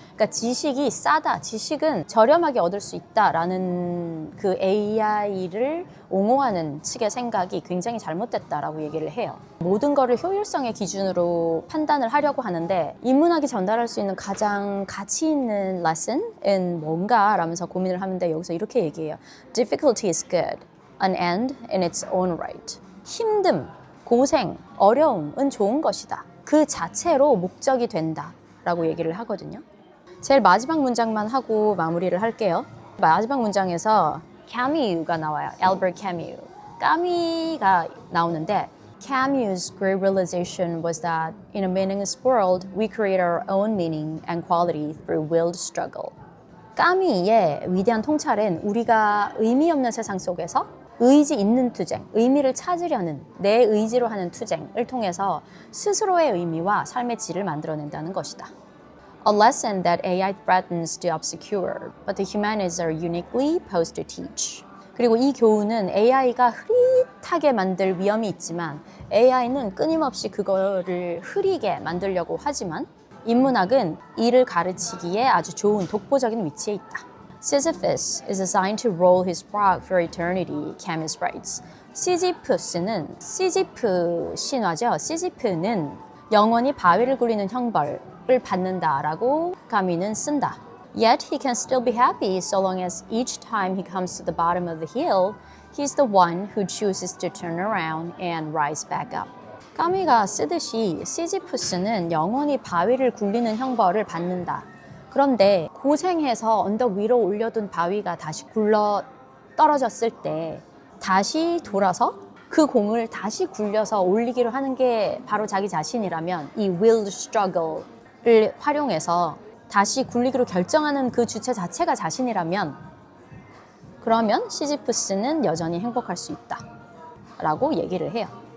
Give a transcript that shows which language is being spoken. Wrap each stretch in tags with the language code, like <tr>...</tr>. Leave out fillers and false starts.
<ko>그러니까 지식이 싸다, 지식은 저렴하게 얻을 수 있다라는 그 AI를 옹호하는 측의 생각이 굉장히 잘못됐다라고 얘기를 해요. 모든 거를 효율성의 기준으로 판단을 하려고 하는데 인문학이 전달할 수 있는 가장 가치 있는 lesson은 뭔가 라면서 고민을 하는데 여기서 이렇게 얘기해요.</ko> <en>Difficulty is good, an end in its own right.</en> <ko>힘듦, 고생, 어려움은 좋은 것이다. 그 자체로 목적이 된다 라고 얘기를 하거든요. 제일 마지막 문장만 하고 마무리를 할게요. 마지막 문장에서 Camus가 나와요.</ko> <en>Albert Camus.</en> <ko>까미가 나오는데</ko> <en>Camus' great realization was that in a meaningless world, we create our own meaning and quality through willed struggle.</en> <ko>까미의 위대한 통찰은 우리가 의미 없는 세상 속에서 의지 있는 투쟁, 의미를 찾으려는 내 의지로 하는 투쟁을 통해서 스스로의 의미와 삶의 질을 만들어낸다는 것이다.</ko> <en>A lesson that AI threatens to obscure, but the humanists are uniquely posed to teach.</en> <ko>그리고 이 교훈은 AI가 흐릿하게 만들 위험이 있지만 AI는 끊임없이 그거를 흐리게 만들려고 하지만 인문학은 이를 가르치기에 아주 좋은 독보적인 위치에 있다.</ko> <en>Sisyphus is assigned to roll his rock for eternity, Camus writes.</en> <ko>시지프스는 시지프 신화죠. 시지프는 영원히 바위를 굴리는 형벌을 받는다라고 까미는 쓴다.</ko> <en>Yet he can still be happy so long as each time he comes to the bottom of the hill, he's the one who chooses to turn around and rise back up.</en> <ko>까미가 쓰듯이 시지프스는 영원히 바위를 굴리는 형벌을 받는다. 그런데 고생해서 언덕 위로 올려둔 바위가 다시 굴러 떨어졌을 때 다시 돌아서 그 공을 다시 굴려서 올리기로 하는 게 바로 자기 자신이라면 이 willed struggle를 활용해서 다시 굴리기로 결정하는 그 주체 자체가 자신이라면 그러면 시지프스는 여전히 행복할 수 있다 라고 얘기를 해요.</ko>